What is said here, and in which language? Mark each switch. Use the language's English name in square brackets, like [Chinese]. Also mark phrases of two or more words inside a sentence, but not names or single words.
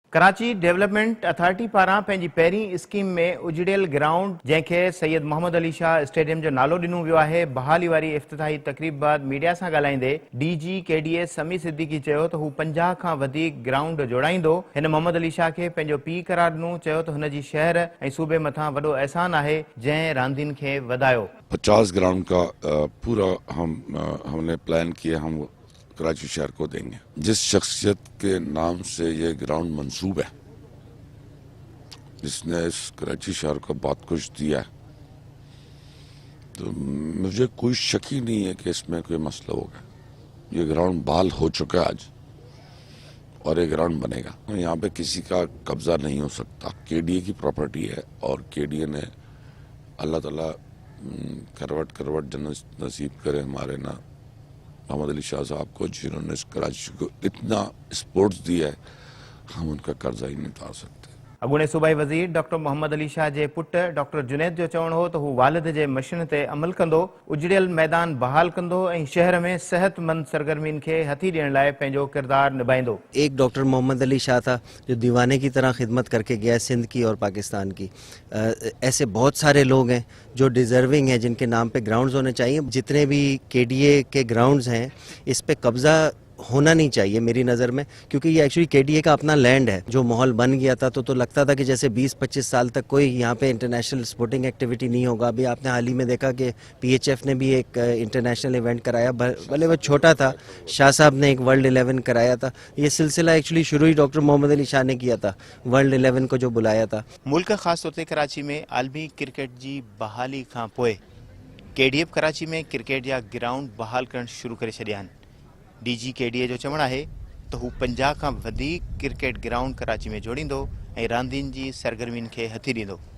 [Sindhi] कराची डेवलपमेंट अथॉरिटी पारां पंहिंजी पहिरीं स्कीम में उजड़ियल ग्राउंड जंहिंखे सैयद मोहम्मद अली शाह स्टेडियम जो नालो ॾिनो वियो आहे बहाली वारी इफ़्तिताही तक़रीब बाद मीडिया सां ॻाल्हाईंदे DG KDA समी सिद्दीकी चयो त हू 50 खां वधीक ग्राउंड जोड़ाईंदो। हिन मोहम्मद अली शाह खे पंहिंजो पीउ करार ॾिनो। चयो त हुन जी शहर ऐं सूबे मथां वॾो एहसान आहे जंहिं रांदियुनि खे वधायो। [Urdu] 50 گراؤنڈ کا پورا ہم نے پلان کیا، ہم کراچی شہر کو دیں گے. جس شخصیت کے نام سے یہ گراؤنڈ منسوب ہے، جس نے اس کراچی شہر کو بہت کچھ دیا ہے، تو مجھے کوئی شک ہی نہیں ہے کہ اس میں کوئی مسئلہ ہوگا. یہ گراؤنڈ بحال ہو چکا ہے آج اور یہ گراؤنڈ بنے گا. یہاں پہ کسی کا قبضہ نہیں ہو سکتا۔ KDA کی پراپرٹی ہے اور KDA نے اللہ تعالیٰ کروٹ کروٹ جنت نصیب کرے ہمارے نا محمد علی شاہ صاحب کو، جنہوں نے اس کراچی کو اتنا سپورٹس دیا ہے، ہم ان کا قرضہ ہی نہیں اتار سکتے. [Sindhi] अॻूणे सूबाई वज़ीर डॉक्टर मोहम्मद अली शाह जे पुट डॉक्टर जुनैद जो चवणु हो त हू वालिद जे मशनि ते अमल कंदो, उजड़ियल मैदान बहाल कंदो ऐं शहर में सेहतमंद सरगर्मियुनि खे हथी ॾियण लाइ पंहिंजो किरदार निभाईंदो। [Urdu] ایک ڈاکٹر محمد علی شاہ تھا جو دیوانے کی طرح خدمت کر کے گیا سندھ کی اور پاکستان کی. ایسے بہت سارے لوگ ہیں جو ڈیزروِنگ ہیں، جن کے نام پہ گراؤنڈز ہونے چاہئیں. جتنے بھی KDA کے گراؤنڈز ہیں، اس پہ قبضہ ہونا نہیں چاہیے میری نظر میں، کیونکہ یہ ایکچوئلی KDA کا اپنا لینڈ ہے. جو ماحول بن گیا تھا تو لگتا تھا کہ جیسے 20-25 سال تک کوئی یہاں پہ [English] international sporting activity [Urdu] نہیں ہوگا. ابھی آپ نے حال ہی میں دیکھا کہ PHF نے بھی ایک [English] international event [Urdu] کرایا، بھلے وہ چھوٹا تھا. شاہ صاحب نے ایک ورلڈ 11 کرایا تھا۔ یہ سلسلہ ایکچوئلی شروع ہی ڈاکٹر محمد علی شاہ نے کیا تھا، ورلڈ 11 کو جو بلایا تھا. [Sindhi] मुल्क ख़ास तौर ते कराची में आलमी क्रिकेट जी बहाली खां पोइ KDF कराची में क्रिकेट जा ग्राउंड बहाल करणु शुरू करे छॾिया आहिनि। DG KDA जो चवणु आहे त हू 50 खां वधीक क्रिकेट ग्राउंड कराची में जोड़ींदो ऐं रांदियुनि जी सरगर्मियुनि खे हथी ॾींदो।